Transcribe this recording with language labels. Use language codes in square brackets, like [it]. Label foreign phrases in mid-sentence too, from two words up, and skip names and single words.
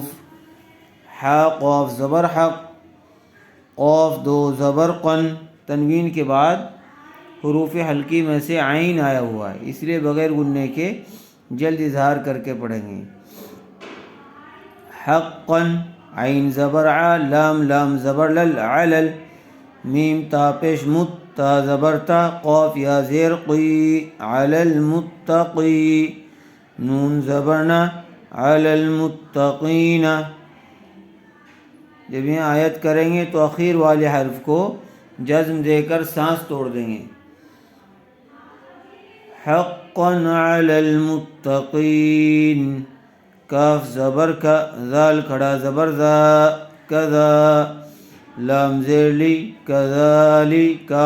[ur] حا قاف زبر حق، قاف دو زبر قن، تنوین کے بعد حروف حلقی میں سے عین آیا ہوا ہے اس لیے بغیر غننے کے جلد اظہار کر کے پڑھیں گے۔ حقا عین زبر ع، لام لام زبر لل، علل میم تا پیش مت، تا زبر تا، قاف یا زیر قی، [ar] علی المتقی، [ur] نون زبرنا، [ar] علی المتقین۔ [ur] جب یہ آیت کریں گے تو اخیر والے حرف کو جزم دے کر سانس توڑ دیں گے۔ [ar] حقا علی المتقین، [ur] کاف زبر کا، ذال کھڑا زبر ذا، کذا لام زیر لی، کذالی کاف